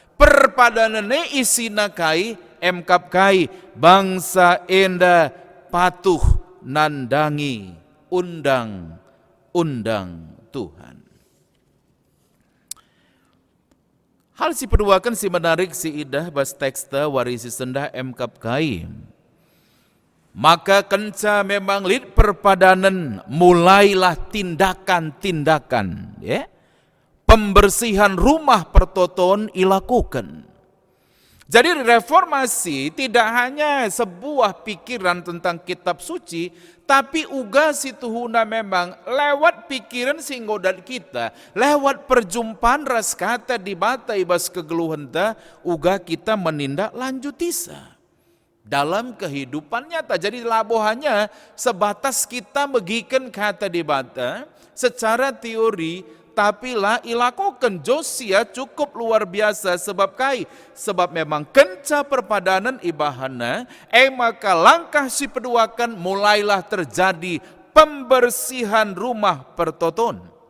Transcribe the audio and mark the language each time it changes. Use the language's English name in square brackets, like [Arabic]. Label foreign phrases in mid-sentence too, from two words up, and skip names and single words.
[Batak Karo] isina kai emkap kai bangsa enda patuh nandangi undang-undang Tuhan. Hal si peduakan si menarik si idah bas teksta warisi sendah emkap kai. Maka kenca memang lid perpadanan mulailah tindakan-tindakan ya. Pembersihan rumah pertoton ilakukan. [Indonesian] Jadi reformasi tidak hanya sebuah pikiran tentang kitab suci, [Batak Karo] tapi uga situhuna memang lewat pikiran singgodan kita, lewat perjumpaan ras kata di bata ibas kegeluhan ta, uga kita menindak lanjutisa [Indonesian] dalam kehidupan nyata. [Batak Karo] Jadi labohannya sebatas kita megikan kata di bata [Indonesian] secara teori, [Batak Karo] tapi lah ilakukan. Josia [Indonesian] cukup luar biasa [Batak Karo] sebab memang kenca perpadanan ibahana maka langkah si peduakan mulailah terjadi pembersihan rumah pertoton.